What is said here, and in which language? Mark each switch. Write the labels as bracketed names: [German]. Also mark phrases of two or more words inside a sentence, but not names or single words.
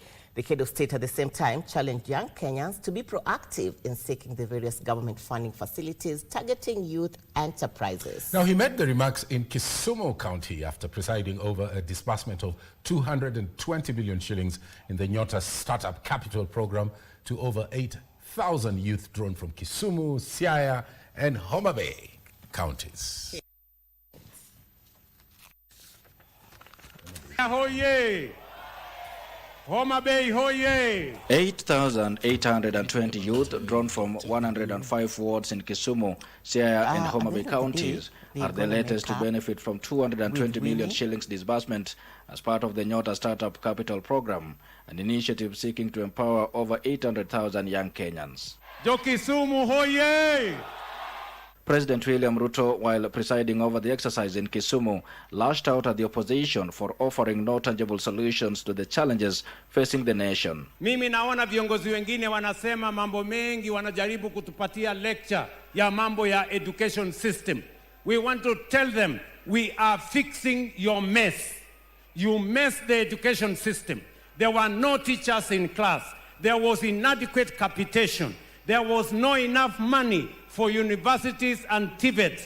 [English] The head of state at the same time challenged young Kenyans to be proactive in seeking the various government funding facilities targeting youth enterprises. Now, he made the remarks in Kisumu County after presiding over a disbursement of 220 billion shillings in the Nyota Startup Capital Program to over 8,000 youth drawn from Kisumu, Siaya, and Homa Bay counties. [Luo (Kenya and Tanzania)] Ahoye! Homa Bay, hoye! [English] 8,820 youth drawn from 105 wards in Kisumu, Siaya and Homa Bay counties are the latest to benefit from 220 million shillings disbursement as part of the Nyota Startup Capital Program, an initiative seeking to empower over 800,000 young Kenyans. [Luo (Kenya and Tanzania)] Jo Kisumu, hoye! [English] President William Ruto, while presiding over the exercise in Kisumu, lashed out at the opposition for offering no tangible solutions to the challenges facing the nation. [Swahili] Mimi naona viongozi wengine wanasema mambo mengi, wanajaribu kutupatia lecture ya mambo ya education system. [English] We want to tell them, we are fixing your mess. You messed the education system. There were no teachers in class. There was inadequate capitation. There was no enough money for universities and TVET.